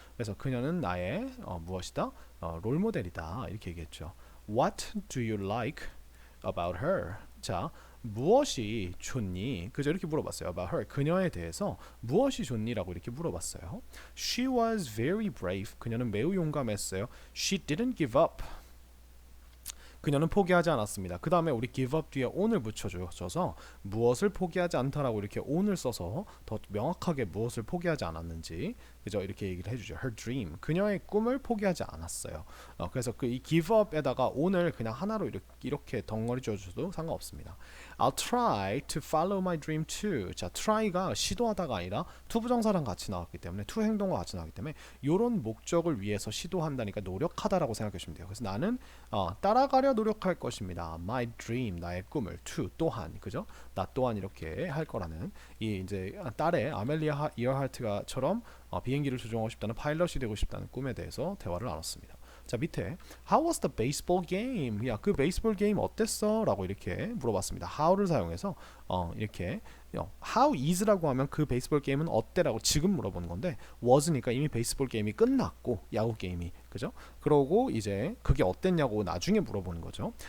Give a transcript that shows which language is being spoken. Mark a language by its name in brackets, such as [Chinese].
[Korean] 그래서 그녀는 나의 무엇이다? 롤 모델이다. 이렇게 얘기했죠. [English] What do you like about her? [Korean] 자, 무엇이 좋니? 그죠? 이렇게 물어봤어요. [English] About her. [Korean] 그녀에 대해서 무엇이 좋니?라고 이렇게 물어봤어요. [English] She was very brave. [Korean] 그녀는 매우 용감했어요. [English] She didn't give up. [Korean] 그녀는 포기하지 않았습니다. 그 다음에 우리 give up 뒤에 on을 붙여줘서 무엇을 포기하지 않다라고 이렇게 on을 써서 더 명확하게 무엇을 포기하지 않았는지 그죠? 이렇게 얘기를 해주죠. [English] Her dream, [Korean] 그녀의 꿈을 포기하지 않았어요. 그래서 그 이 give up에다가 on을 그냥 하나로 이렇게 덩어리 줘줘도 상관없습니다. [English] I'll try to follow my dream too. [Korean] 자, try가 시도하다가 아니라 to 부정사랑 같이 나왔기 때문에 to 행동과 같이 나왔기 때문에 이런 목적을 위해서 시도한다니까 노력하다라고 생각해 주시면 돼요. 그래서 나는 따라가려 노력할 것입니다. My dream, 나의 꿈을 to 또한 그죠? 나 또한 이렇게 할 거라는 이 이제 딸의 아멜리아 이어하트가처럼 비행기를 조종하고 싶다는 파일럿이 되고 싶다는 꿈에 대해서 대화를 나눴습니다. 자 밑에 [English] How was the baseball game? [Korean] 야 그 베이스볼 게임 어땠어? 라고 이렇게 물어봤습니다. How를 사용해서 이렇게 How is라고 하면 그 베이스볼 게임은 어때라고 지금 물어보는 건데 was니까 이미 베이스볼 게임이 끝났고 야구 게임이 그죠? 그러고 이제 그게 어땠냐고 나중에 물어보는 거죠.